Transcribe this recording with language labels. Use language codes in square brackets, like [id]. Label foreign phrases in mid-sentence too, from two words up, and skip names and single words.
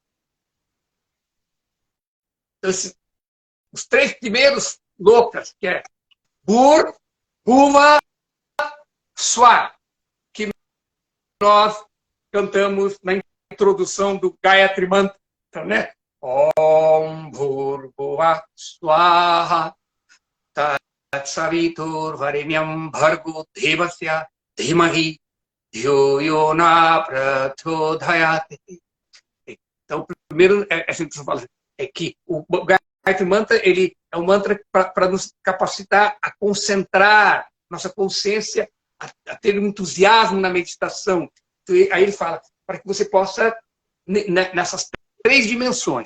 [pt] Então, os 3 primeiros lokas, que é Bur, Bhuva, Swar, que nós cantamos na introdução do Gayatri Mantra, né? [sa] ॐ भूर्भुव स्वाहा तत्सवितुर् वरेण्यम् भर्गो देवस्य धीमहि ध्यो योन प्रचोधयते. [pt] Então, primeiro, assim que você fala, é que o Gayatri Mantra, ele é um mantra para nos capacitar a concentrar nossa consciência, a ter um entusiasmo na meditação. Então, aí ele fala, para que você possa, nessas 3 dimensões.